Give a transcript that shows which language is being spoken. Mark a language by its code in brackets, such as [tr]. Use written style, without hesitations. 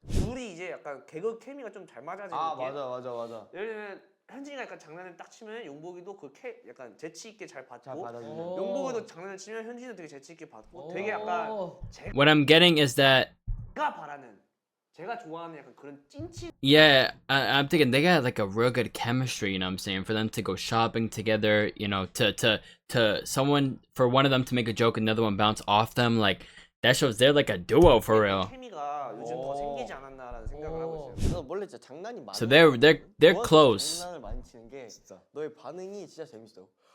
[ko] 둘이 이제 약간 개그 케미가 좀 잘 맞아지는 게 맞아. 예를 들면 현진이가 약간 장난을 딱 치면 용복이도 약간 재치 있게 잘 받고 잘 받아주네. 용복이도 장난을 치면 현진이도 되게 재치 있게 받고 되게 약간 [en] What I'm getting is that [ko] 제가 바라는 제가 좋아하는 약간 그런 찐친 [en] yeah, I'm thinking they got like a real good chemistry. You know what I'm saying? For them to go shopping together, you know, to someone for one of them to make a joke, another one bounce off them, like that shows they're like a duo for real. [ko] 케미가 요즘 더 생기지 않았나라는 생각을 하고 있어요. 그래서 원래 진짜 장난이 많아. [en] So they're close. [ko] 장난을 많이 치는 게 진짜. 너의 반응이 진짜 재밌어.